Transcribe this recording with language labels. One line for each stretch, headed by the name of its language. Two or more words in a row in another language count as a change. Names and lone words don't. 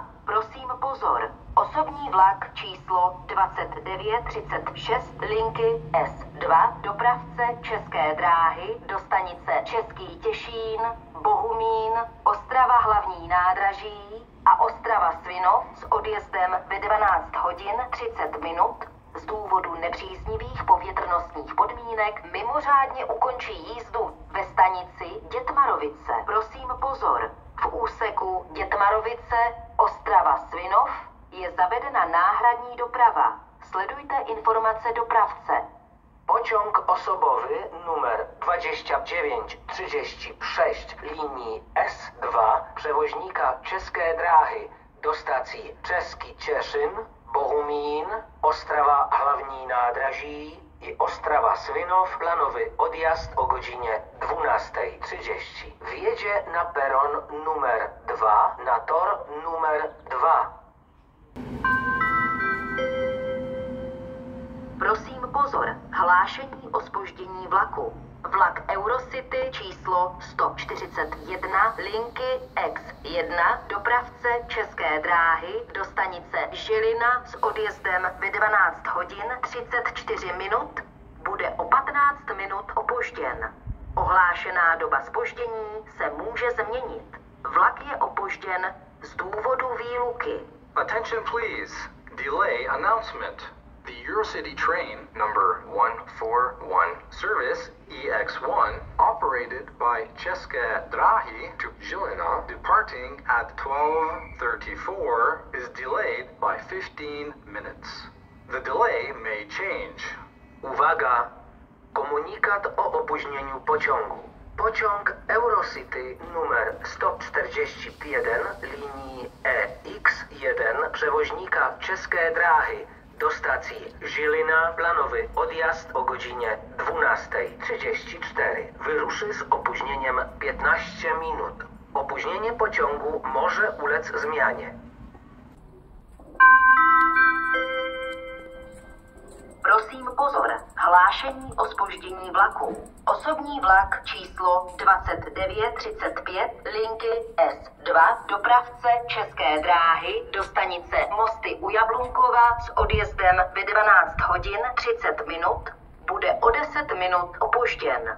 Czech: Prosím pozor, osobní vlak číslo 2936 linky S2 dopravce České dráhy do stanice Český Těšín, Bohumín, Ostrava hlavní nádraží a Ostrava Svinov s odjezdem ve 12 hodin 30 minut z důvodu nepříznivých povětrnostních podmínek mimořádně ukončí jízdu ve stanici Dětmarovice. Prosím pozor, v úseku Dětmarovice Ostrava Svinov je zavedena náhradní doprava. Sledujte informace dopravce.
Polish: Pociąg osobowy numer 2936 linii S2 przewoźnika České dráhy do stacji Český Těšín, Bohumín, Ostrava hlavní nádraží i Ostrava Svinov, planowy odjazd o godzinie 12:30. Wjedzie na peron numer 2 na tor numer 2.
Czech: Prosím pozor, hlášení o zpoždění vlaku. Vlak Eurocity číslo 141 linky X1 dopravce České dráhy do stanice Žilina s odjezdem ve 12 hodin 34 minut bude o 15 minut opožděn. Ohlášená doba zpoždění se může změnit. Vlak je opožděn z důvodu výluky.
English: Attention please. Delay announcement. The Eurocity train number 141 service EX1 operated by České dráhy to Žilina departing at 12:34 is delayed by 15 minutes. The delay may change.
Polish: Uwaga! Komunikat o opóźnieniu pociągu. Pociąg Eurocity numer 141 linii EX1 przewoźnika České dráhy do stacji Žilina planowy odjazd o godzinie 12:34 wyruszy z opóźnieniem 15 minut. Opóźnienie pociągu może ulec zmianie.
Czech: Prosím pozor, hlášení o zpoždění vlaku. Osobní vlak číslo 2935 linky S2 dopravce České dráhy do stanice Mosty u Jablunkova s odjezdem ve 12 hodin 30 minut bude o 10 minut opožděn.